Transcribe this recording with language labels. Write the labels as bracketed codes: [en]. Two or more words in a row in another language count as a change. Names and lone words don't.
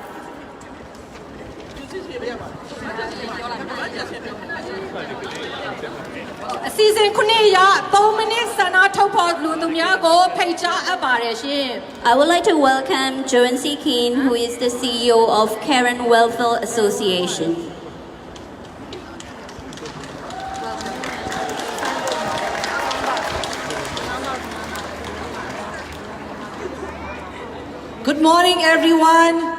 [my] အစီအစဉ်ခုနှစ်ရ3မိနစ်ဆန္ဒထုတ်ဖော်လူသူများကိုဖိတ်ကြားအပ်ပါတယ်ရှင် [en] I would like to welcome Joan C. Keane, who is the CEO of Karen Welfare Association. Good morning, everyone.